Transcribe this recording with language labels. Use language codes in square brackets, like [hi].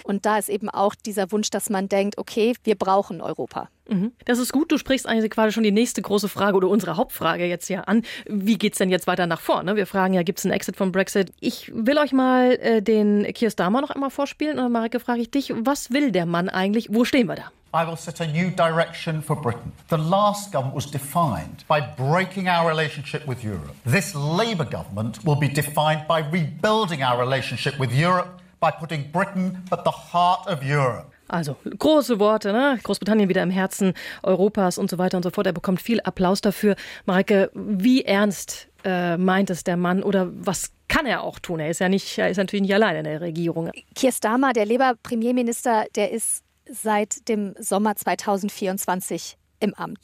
[de] Und da ist eben auch dieser Wunsch, dass man denkt, okay, wir brauchen Europa. Das ist gut. Du sprichst eigentlich quasi schon die nächste große Frage oder unsere Hauptfrage jetzt hier an. Wie geht's denn jetzt weiter nach vorne? Wir fragen ja, gibt es einen Exit vom Brexit? Ich will euch mal den Keir Starmer noch einmal vorspielen. Und Mareike, frage ich dich, was will der Mann eigentlich? Wo stehen wir da? [en] I will set a new direction for Britain. The last government was defined by breaking our relationship with Europe. This Labour government will be defined by rebuilding our relationship with Europe, by putting Britain at the heart of Europe. [de] Also, große Worte, ne? Großbritannien wieder im Herzen Europas und so weiter und so fort. Er bekommt viel Applaus dafür. Mareike, wie ernst meint es der Mann oder was kann er auch tun. Er ist natürlich nicht alleine in der Regierung. Keir Starmer, der Labour-Premierminister, der ist seit dem Sommer 2024 im Amt.